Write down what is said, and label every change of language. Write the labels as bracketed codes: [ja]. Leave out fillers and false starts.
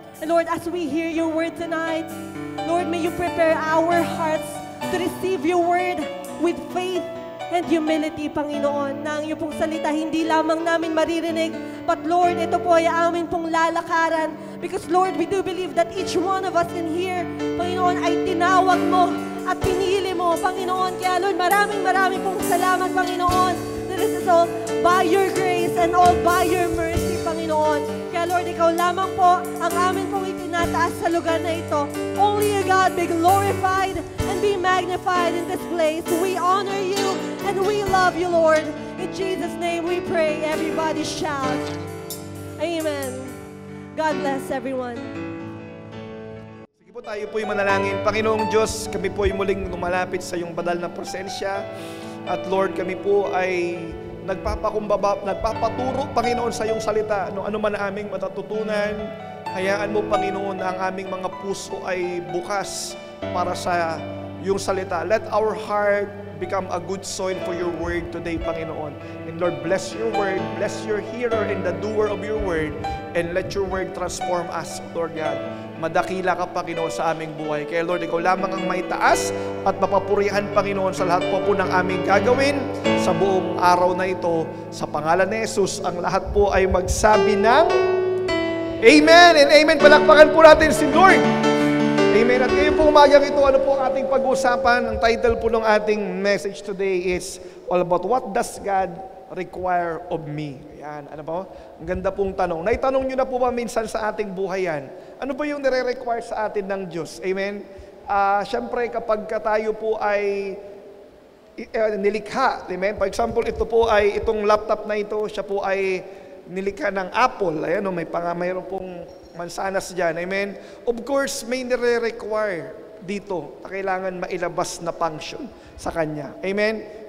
[en] And Lord, as we hear your word tonight, Lord, may you prepare our hearts to receive your word with faith and humility, [tl] Panginoon, na ang iyong pong salita hindi lamang namin maririnig, [en] but Lord, [tl] ito po ay amin pong lalakaran. [en] Because Lord, we do believe that each one of us in here, Panginoon, [tl] ay tinawag mo at pinili mo, [en] Panginoon. [tl] Kaya Lord, maraming pong salamat, Panginoon. [en] This is all by your grace and all by your mercy, Panginoon. Kaya [tl] Kaya Lord, ikaw lamang po ang amin pong itinataas sa lugar na ito. [en] Only you, God, be glorified and be magnified in this place. We honor you and we love you, Lord. In Jesus' name we pray. Everybody shout. Amen. God bless everyone. [tl] Sige po, tayo po'y manalangin. Panginoong Diyos, kami po'y muling lumalapit sa iyong banal na presensya. At Lord, kami po ay nagpapaturo, Panginoon, sa iyong salita. Ano man ang aming matatutunan, hayaan mo, Panginoon, na ang aming mga puso ay bukas para sa iyong salita. [en] Let our heart become a good soil for your word today, Panginoon. And Lord, bless your word, bless your hearer and the doer of your word, and let your word transform us, Lord God. [tl] Madakila ka, Panginoon, sa aming buhay. Kaya Lord, ikaw lamang ang may taas at mapapurihan, Panginoon, sa lahat po ng aming gagawin sa buong araw na ito. Sa pangalan ni Jesus, ang lahat po ay magsabi ng Amen and Amen. Palakpakan po natin si Lord. Amen. At ngayon po umagang ito, ano po ang ating pag-uusapan? Ang title po ng ating [en] message today is all about what does God require of me? [tl] Ayan, ano po? Ang ganda pong tanong. Naitanong nyo na po ba minsan sa ating buhay yan? Ano ba yung nire-require sa atin ng Diyos? Amen? Siyempre, kapag tayo po ay nilikha, amen? For example, ito po ay, itong laptop na ito, siya po ay nilikha ng Apple. Ayan, mayroon pong mansanas dyan. Amen? Of course, may nire-require dito na kailangan mailabas na function sa Kanya. Amen?